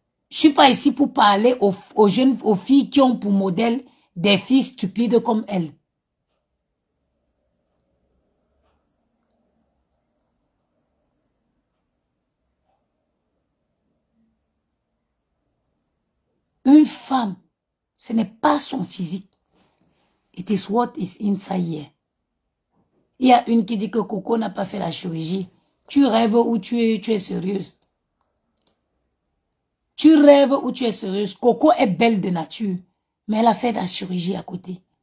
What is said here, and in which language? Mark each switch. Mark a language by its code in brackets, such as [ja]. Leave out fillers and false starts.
[fr] Je suis pas ici pour parler aux filles qui ont pour modèle des filles stupides comme elles. Une femme, ce n'est pas son physique. [en] It is what is inside here. [fr] Il y a une qui dit que Coco n'a pas fait la chirurgie. Tu rêves ou tu es sérieuse? Tu rêves ou tu es sérieuse? Coco est belle de nature, mais elle a fait la chirurgie à côté.